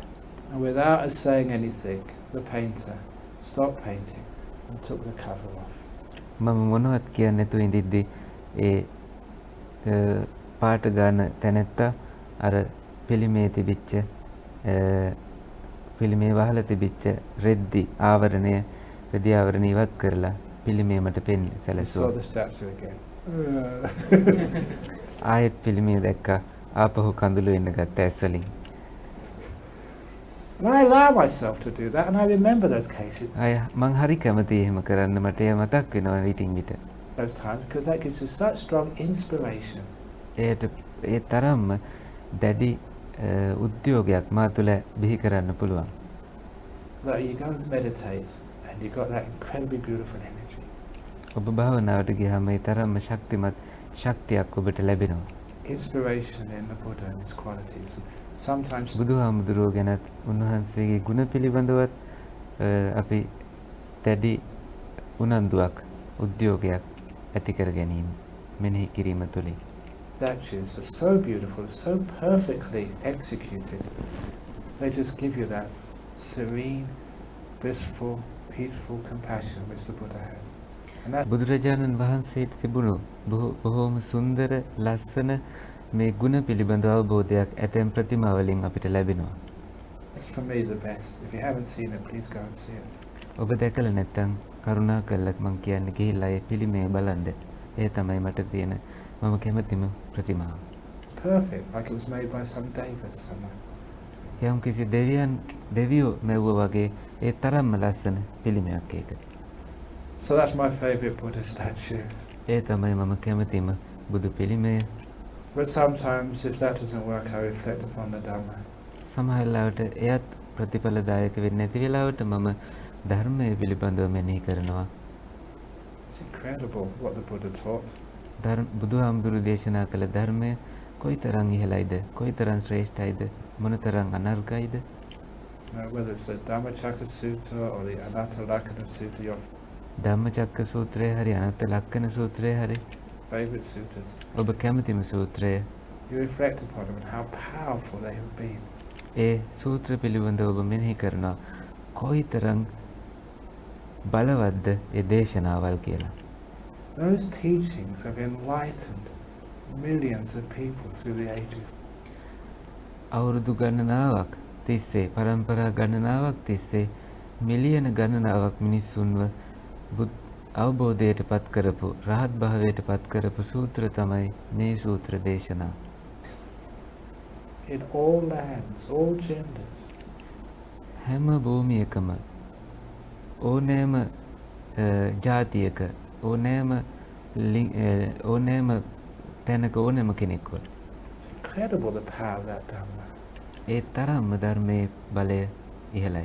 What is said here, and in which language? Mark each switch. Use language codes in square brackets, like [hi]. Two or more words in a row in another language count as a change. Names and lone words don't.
[en] And without us saying anything, the painter stopped painting and took the cover off. [si] මම මොනවත් කියන්නේ නැතුව ඉඳිද්දි ඒ පාට ගන්න තැනැත්තා අර පිළිමේ තිබිච්ච පිළිමේ වහලා තිබිච්ච රෙද්දි ආවරණය රෙදි ආවරණය ඉවත් කරලා පිළිමේ මට පෙන්න [en] I saw [si] සැලසුවා. [en] the statue again. [si] ආයෙත් පිළිමේ දැක්කා. ආපහු කඳුළු එන්න ගත්තා ඇස් වලින්. [en] And I allow myself to do that, and I remember those cases, [si] අය මං හරි කැමතියි එහෙම කරන්න. මට ඒ මතක් වෙනවා විටින් විට. [en] those times, because that gives you such strong inspiration. [si] ඒට ඒ තරම්ම දැඩි උද්‍යෝගයක් මා තුළ බිහි කරන්න පුළුවන්. [en] That you go and meditate, and you got that incredibly beautiful energy. [si] ඔබ භාවනාවට ගියාම ඒ තරම්ම ශක්තිමත් ශක්තියක් ඔබට ලැබෙනවා. [en] Inspiration in the Buddha and his qualities. Sometimes [si] බුදුහාමුදුරුවෝ ගැනත් උන්වහන්සේගේ ගුණ පිළිබඳවත් අපි දැඩි උනන්දුවක් උද්‍යෝගයක් ඇති කර ගැනීම මෙනෙහි කිරීම තුළින්. [en] statues are so beautiful, so perfectly executed. They just give you that serene, blissful, peaceful compassion which the Buddha had. And that [si] බුදුරජාණන් වහන්සේට තිබුණු බොහෝම සුන්දර ලස්සන මේ ගුණ පිළිබඳ අවබෝධයක් ඇතැම් ප්‍රතිමා වලින් අපිට ලැබෙනවා. [en] is for me the best. If you haven't seen it, please go and see it. [si] ඔබ දැකලා නැත්නම් කරුණාකරලා මං කියන්නේ ගිහිල්ලා ඒ පිළිමය බලන්න. ඒ තමයි මට තියෙන මම කැමතිම ප්‍රතිමාව. [en] Perfect, like it was made by some Devas somewhere. [si] යම් කිසි දෙවියෝ මෙව්වා වගේ ඒ තරම්ම ලස්සන පිළිමයක් ඒක. [en] So that's my favourite Buddha statue. [si] ඒ තමයි මම කැමතිම බුදු පිළිමය. [en] But sometimes if that doesn't work, I reflect upon the Dhamma. [si] සමහර වෙලාවට එයත් ප්‍රතිඵලදායක වෙන්නේ නැති වෙලාවට මම ධර්මයේ පිළිබඳව මෙනෙහි කරනවා. [en] It's incredible what the Buddha taught. [si] බුදුහාමුදුරු දේශනා කළ ධර්මය කොයිතරම් ඉහළයිද, කොයිතරම් ශ්‍රේෂ්ඨයිද, මොනතරම් අනර්ගයිද. [en] Whether it's the Dhammacakka Sutta or the Anatta Lakkhana Sutta, your [si] ධම්මචක්ක සූත්‍රය හරි අනත්ත ලක්කන සූත්‍රය හරි [en] favourite suttas, [si] ඔබ කැමතිම සූත්‍රය, [en] you reflect upon them and how powerful they have been. [si] ඒ සූත්‍ර පිළිබඳව ඔබ මෙනෙහි කරනවා කොයිතරම් බලවත්ද ඒ දේශනාවල් කියලා. [en] Those teachings have enlightened millions of people through the ages. [si] අවුරුදු ගණනාවක් තිස්සේ, පරම්පරා ගණනාවක් තිස්සේ මිලියන ගණනාවක් මිනිස්සුන්ව අවබෝධයට පත් කරපු, රහත් භාවයට පත් කරපු සූත්‍ර තමයි මේ සූත්‍ර දේශනා. [en] In all lands, all genders. [si] හැම භූමියකම ඕනෑම ජාතියක, ඕනෑම තැනක ඕනෑම කෙනෙක්වට. [en] It's incredible the power of that Dhamma. [si] ඒ තරම්ම ධර්මයේ බලය ඉහළයි.